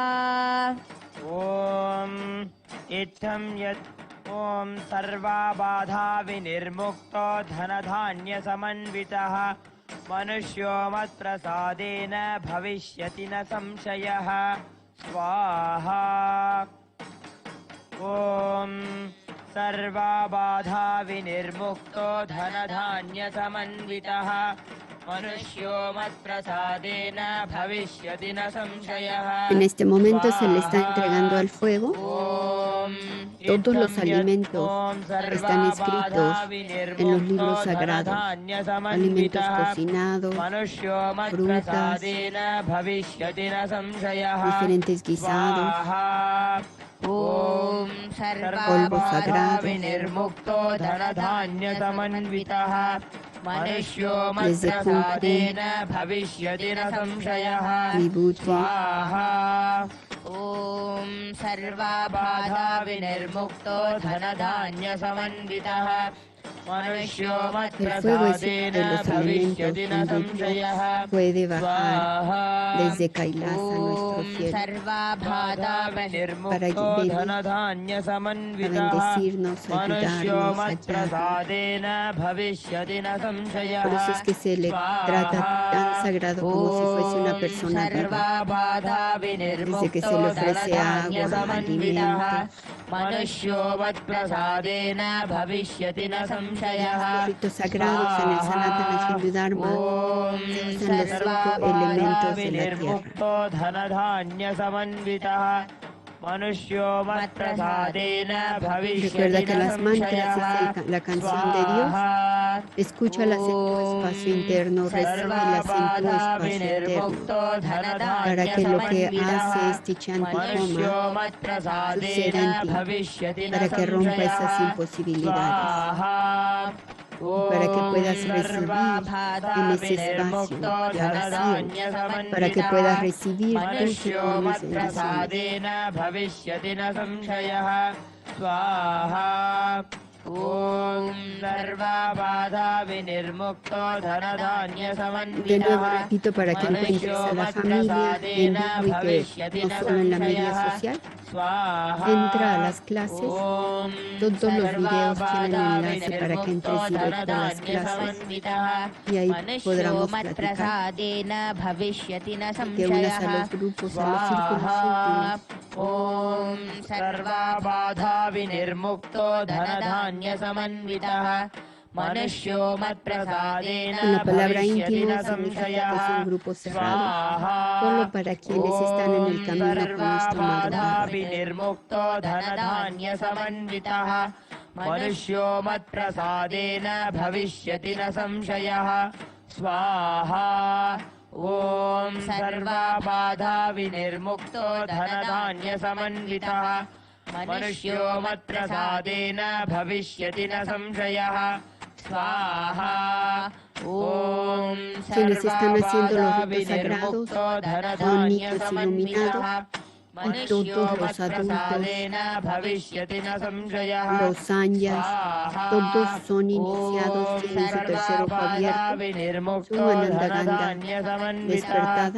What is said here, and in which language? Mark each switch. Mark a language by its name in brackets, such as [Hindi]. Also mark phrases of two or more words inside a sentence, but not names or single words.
[Sanskrit] ॐ इत्थं यत् ॐ सर्वाबाधा विनिर्मुक्तो धनधान्यसमन्वितः मनुष्यो मत्प्रसादेन भविष्यति न संशयः स्वाहा ॐ सर्वाबाधा विनिर्मुक्तो धनधान्यसमन्वितः मनुष्यो मत्प्रसादेन भविष्यति न संशयः [Spanish] En este momento se le está entregando al fuego todos los alimentos que están escritos en los libros sagrados, alimentos cocinados, frutas, diferentes guisados, [Sanskrit] ॐ [Spanish] polvo sagrado, [Sanskrit] विनिर्मुक्तो धनधान्यसमन्वितः मनुष्यो [Spanish] desde [Sanskrit] मत्प्रसादेन भविष्यति न संशयः [Spanish] vibhuti, [Sanskrit] स्वाहा ॐ सर्वाबाधा विनिर्मुक्तो धनधान्यसमन्वितः मनुष्यो [Spanish] el fuego es uno de [Sanskrit] मत्प्रसादेन [Spanish] los [Sanskrit] भविष्यति [Spanish] alimentos [Sanskrit] न [Spanish] donde [Sanskrit] संशयः [Spanish] Dios puede bajar [Sanskrit] स्वाहा [Spanish] desde Kailasa, nuestro [Sanskrit] ॐ [Spanish] cielo, [Sanskrit] सर्वाबाधा विनिर्मुक्तो [Spanish] para [Sanskrit] धनधान्यसमन्वितः [Spanish] bendecirnos, [Sanskrit] मनुष्यो [Spanish] ayudarnos, ayudarnos. [Sanskrit] मत्प्रसादेन भविष्यति न संशयः [Spanish] Por eso es que se le trata tan sagrado como si fuese una persona viva. [Sanskrit] सर्वाबाधा [Spanish] Desde que se le ofrece agua, alimento, [Sanskrit] मनुष्यो मत्प्रसादेन भविष्यति न संशयः [Spanish] los ritos sagrados en el Sanatana Hindu Dharma se usan los 5 elementos de la tierra. [Sanskrit] विनिर्मुक्तो धनधान्यसमन्वितः मनुष्यो मत्प्रसादेन भविष्यति [Spanish] Recuerda que [Sanskrit] न [Spanish] las mantras [Sanskrit] संशयः [Spanish] es la canción de Dios. Escúchalas en tu espacio interno, recíbelas en tu espacio interno, para que lo que hace este chantikoma suceda en ti, para que rompa esas imposibilidades, para que puedas recibir en ese espacio de oración, para que puedas recibir tus enormes bendiciones. [Sanskrit] भविष्यति न संशयः स्वाहा ॐ सर्वाबाधा विनिर्मुक्तो [Spanish] De nuevo [Sanskrit] धनधान्यसमन्वितः [Spanish] repito para que encuentres a la familia en vivo y que no solo en la media social. Entra a las clases. Todos los videos tienen enlace para que entres directo a las clases y ahí podamos platicar. [Sanskrit] भविष्यति न [Spanish] Te unas a [Sanskrit] संशयः [Spanish] los grupos, a los círculos íntimos. [Sanskrit] ॐ सर्वाबाधा विनिर्मुक्तो धनधान्यसमन्वितः मनुष्यो मत्प्रसादेन [Spanish] Con la palabra [Sanskrit] भविष्यति [Spanish] íntimo [Sanskrit] न [Spanish] significa que [Sanskrit] संशयः [Spanish] son grupos cerrados, solo para quienes están en el camino con nuestro [Sanskrit] सर्वाबाधा [Spanish] Madhava. [Sanskrit] विनिर्मुक्तो धनधान्यसमन्वितः मनुष्यो मत्प्रसादेन भविष्यति न संशयः स्वाहा ॐ सर्वाबाधा विनिर्मुक्तो धनधान्यसमन्वितः मनुष्यो मत्प्रसादेन भविष्यति न संशयः स्वाहा ॐ [Spanish] Quienes están haciendo los [Sanskrit] सर्वाबाधा [Spanish] ritos sagrados [Sanskrit] विनिर्मुक्तो [Spanish] son niños [Sanskrit] धनधान्यसमन्वितः [Spanish] y todos los adultos, [Sanskrit] भविष्यति न संशयः [Spanish] los sanyas, todos son iniciados, tienen su tercer ojo abierto, su anandaganda despertada,